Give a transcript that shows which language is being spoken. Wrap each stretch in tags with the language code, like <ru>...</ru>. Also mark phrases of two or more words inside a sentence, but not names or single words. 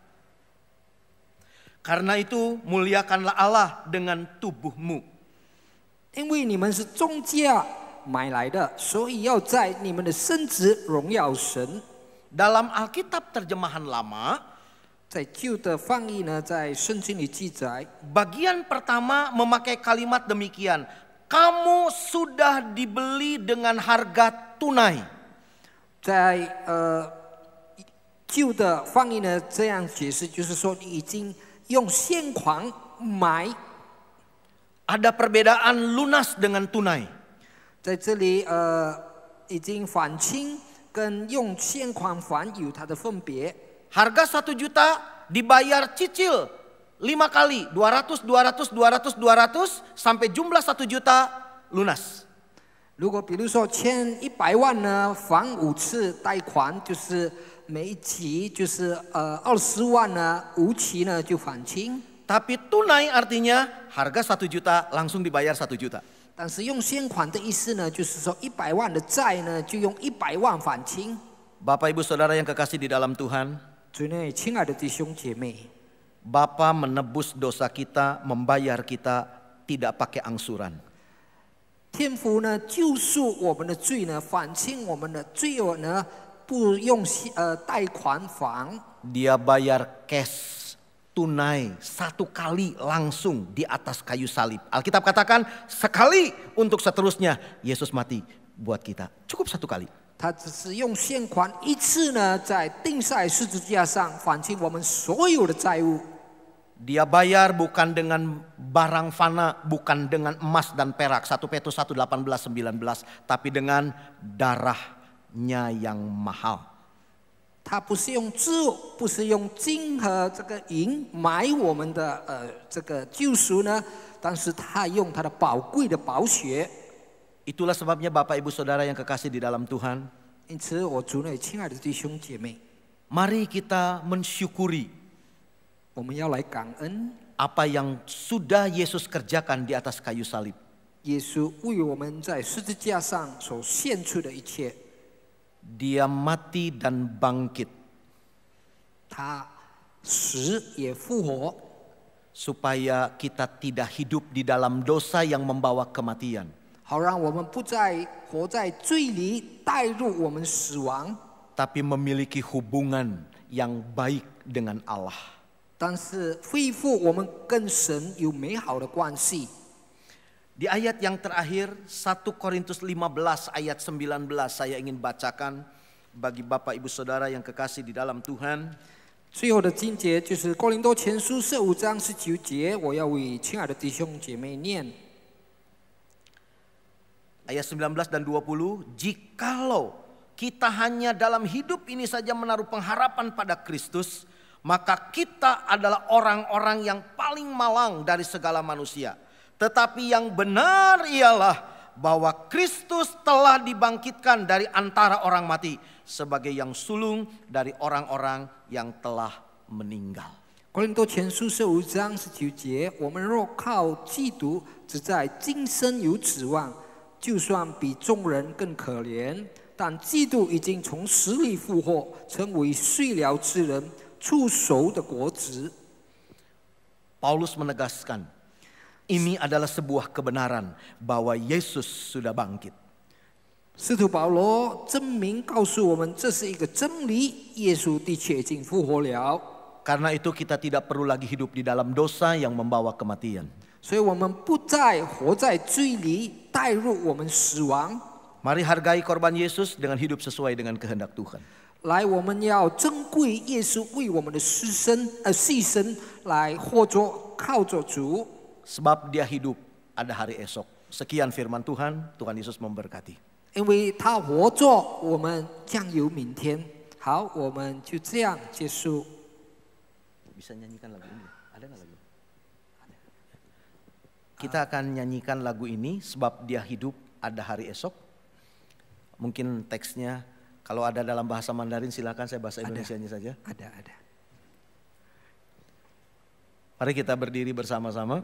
<id>Karena itu muliakanlah Allah dengan tubuhmu.</id> <zh>因为你们是重价买来的，所以要在你们的身子荣耀神。</zh> <id>Dalam Alkitab terjemahan lama,</id> <zh>在旧的翻译呢，在圣经里记载，</zh> <id>bagian pertama memakai kalimat demikian. Kamu sudah dibeli dengan harga tunai.</id> <zh>在旧的翻译呢这样解释，就是说你已经用现款买。</zh> <id>Ada perbedaan lunas dengan tunai.</id> <zh>在这里已经还清跟用现款还有它的分别。</zh> <id>Harga 1 juta dibayar cicil 5 kali, 200, 200, 200, 200 sampai jumlah 1 juta lunas.</id> <zh>如果比如说欠100万呢，还5次贷款，就是每一期就是20万呢，5期呢就还清。</zh> <id>Tapi tunai artinya harga 1 juta langsung dibayar 1 juta.</id> <zh>但是用现款的意思呢，就是说100万的债呢，就用100万还清。</zh> <id>Bapak Ibu Saudara yang kekasih di dalam Tuhan,</id> <zh>主内亲爱的弟兄姐妹，</zh> <id>Bapa menebus dosa kita, membayar kita tidak pakai angsuran.</id> <zh>天父呢救赎我们的罪呢，反清我们的罪恶呢，不用贷款还，</zh> <id>Dia bayar cash, tunai 1 kali langsung di atas kayu salib. Alkitab katakan sekali untuk seterusnya Yesus mati buat kita. Cukup 1 kali.</id> <zh>他只是用现款1次呢，在钉在十字架上还清我们所有的债务。</zh> <id>Dia bayar bukan dengan barang fana, bukan dengan emas dan perak. 1 Petrus 1, 18, 19. Tapi dengan darahnya yang mahal.</id> <zh>他不是用字，不是用金和这个银买我们的这个救赎呢，但是他用他的宝贵的宝血。</zh> <id>Itulah sebabnya Bapak Ibu Saudara yang kekasih di dalam Tuhan.</id> <zh>因此，我主内亲爱的弟兄姐妹，</zh> <id>Mari kita mensyukuri</id> <zh>我们要来感恩</zh> <id>apa yang sudah Yesus kerjakan di atas kayu salib.</id> <zh>耶稣为我们在十字架上所献出的一切。</zh> <id>Dia mati dan bangkit</id> <zh>他死也复活，</zh> <id>supaya kita tidak hidup di dalam dosa yang membawa kematian.</id> <zh>好让我们不再活在罪里，带入我们死亡，</zh> <id>Tapi memiliki hubungan yang baik dengan Allah.</id> <zh>但是恢复我们跟神有美好的关系。</zh> <id>Di ayat yang terakhir 1 Korintus 15 ayat 19 saya ingin bacakan bagi Bapak Ibu Saudara yang kekasih di dalam Tuhan.</id> <zh>最后的经节就是哥林多前书15章19节，我要为亲爱的弟兄姐妹念。</zh> <id>Ayat 19 dan 20, jikalau kita hanya dalam hidup ini saja menaruh pengharapan pada Kristus, maka kita adalah orang-orang yang paling malang dari segala manusia. Tetapi yang benar ialah bahwa Kristus telah dibangkitkan dari antara orang mati sebagai yang sulung dari orang-orang yang telah meninggal.</id> <zh>哥林多前书15章19节，我们若靠基督，只在今生有指望，就算比众人更可怜，但基督已经从死里复活，成为睡了之人出熟的果子。</zh> <id>Paulus menegaskan, ini adalah sebuah kebenaran bahwa Yesus sudah bangkit.</id> <zh>使徒保罗证明告诉我们，这是一个真理，耶稣的确已经复活了。</zh> <id>Karena itu kita tidak perlu lagi hidup di dalam dosa yang membawa kematian.</id> <zh>所以我们不再活在罪里，带入我们死亡。</zh> <id>Mari hargai korban Yesus dengan hidup sesuai dengan kehendak Tuhan.</id> <zh>来，我们要珍贵耶稣为我们的牺牲，来活着靠着主。</zh> <id>Sebab dia hidup, ada hari esok. Sekian firman Tuhan, Tuhan Yesus memberkati.</id> <zh>因为他活着，我们将有明天。好，我们就这样结束。</zh> <id>Bisa nyanyikan lagu ini? Ada nggak lagu? Kita akan nyanyikan lagu ini sebab dia hidup, ada hari esok. Mungkin teksnya kalau ada dalam bahasa Mandarin silakan, saya bahasa Indonesianya saja. Ada. Mari kita berdiri bersama-sama.</id>